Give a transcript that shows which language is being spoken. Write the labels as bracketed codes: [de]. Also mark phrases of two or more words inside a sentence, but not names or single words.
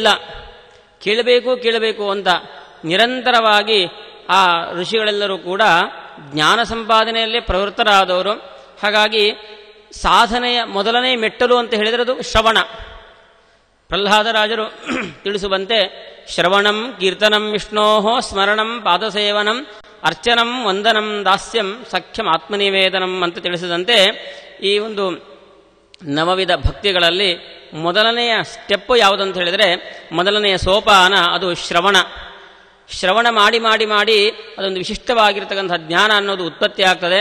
[kn] ಕೇಳಬೇಕು ಅಂತ ನಿರಂತರವಾಗಿ ಆ ಋಷಿಗಳೆಲ್ಲರೂ ಕೂಡ ಜ್ಞಾನ ಸಂಪಾದನೆಯಲ್ಲೇ ಪ್ರವೃತ್ತರಾದವರು. ಹಾಗಾಗಿ ಸಾಧನೆಯ ಮೊದಲನೇ ಮೆಟ್ಟಲು ಅಂತ ಹೇಳಿದರೆ ಅದು ಶ್ರವಣ. ಪ್ರಹ್ಲಾದರಾಜರು ತಿಳಿಸುವಂತೆ [sa] ಶ್ರವಣಂ ಕೀರ್ತನಂ ವಿಷ್ಣೋಃ ಸ್ಮರಣಂ ಪಾದಸೇವನಂ ಅರ್ಚನಂ ವಂದನಂ ದಾಸ್ಯಂ ಸಖ್ಯಂ ಆತ್ಮನಿವೇದನಂ [kn] ಅಂತ ತಿಳಿಸಿದಂತೆ ಈ ಒಂದು ನವವಿಧ ಭಕ್ತಿಗಳಲ್ಲಿ ಮೊದಲನೆಯ ಸ್ಟೆಪ್ಪು ಯಾವುದಂತ ಹೇಳಿದರೆ, ಮೊದಲನೆಯ ಸೋಪಾನ ಅದು ಶ್ರವಣ. ಶ್ರವಣ ಮಾಡಿ ಮಾಡಿ ಮಾಡಿ ಅದೊಂದು ವಿಶಿಷ್ಟವಾಗಿರ್ತಕ್ಕಂಥ ಜ್ಞಾನ ಅನ್ನೋದು ಉತ್ಪತ್ತಿ ಆಗ್ತದೆ.